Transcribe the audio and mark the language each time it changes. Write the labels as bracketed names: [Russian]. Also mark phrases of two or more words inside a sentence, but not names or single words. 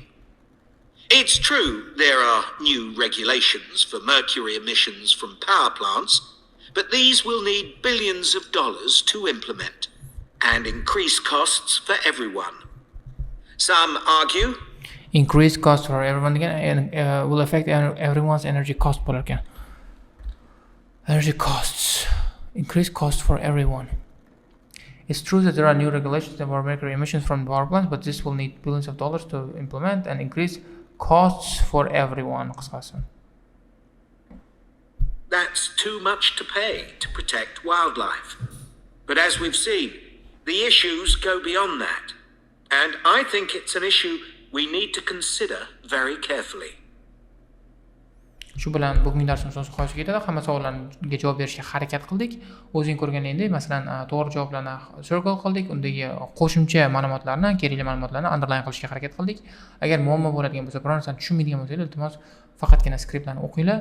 [English] It's true there are new regulations for mercury emissions from power plants, but these will need billions of dollars to implement and increase costs for everyone. Some argue Increased cost for everyone again will affect everyone's energy cost [Uzbek] bo'lar ekan. [English] Energy costs. Increased cost for everyone. It's true that there are new regulations about mercury emissions from power plants, but this will need billions of dollars to implement and increase costs for everyone. that's too much to pay to protect wildlife. But as we've seen, the issues go beyond that. And I think it's an issue we need to consider very carefully. [Uzbek] Shu bilan bugungi darsimiz o'z oxiriga yetadi. Hamma savollarga javob berishga harakat qildik. O'zing ko'rganingdek, masalan, to'g'ri javoblarni circle qildik, undagi qo'shimcha ma'lumotlarni, kerakli ma'lumotlarni underline qilishga harakat qildik. Agar muammo bo'ladigan bo'lsa, biror narsani tushunmaydigan bo'lsangiz, iltimos faqatgina skriptlarni o'qinglar.